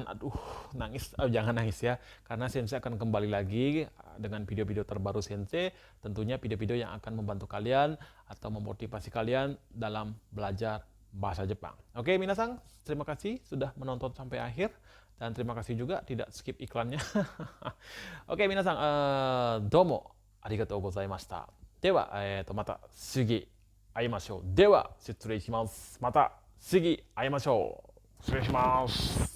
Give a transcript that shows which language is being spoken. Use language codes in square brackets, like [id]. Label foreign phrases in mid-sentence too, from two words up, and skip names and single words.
[id] Aduh, nangis, jangan nangis ya, karena Sensei akan kembali lagi dengan video-video terbaru Sensei, tentunya video-video yang akan membantu kalian atau memotivasi kalian dalam belajar bahasa Jepang. Oke, minasang, terima kasih sudah menonton sampai akhir, dan terima kasih juga tidak skip iklannya. Oke, [ja] 皆さん、どうもありがとうございました. では、また次会いましょう。では、失礼します。また次会いましょう。失礼します。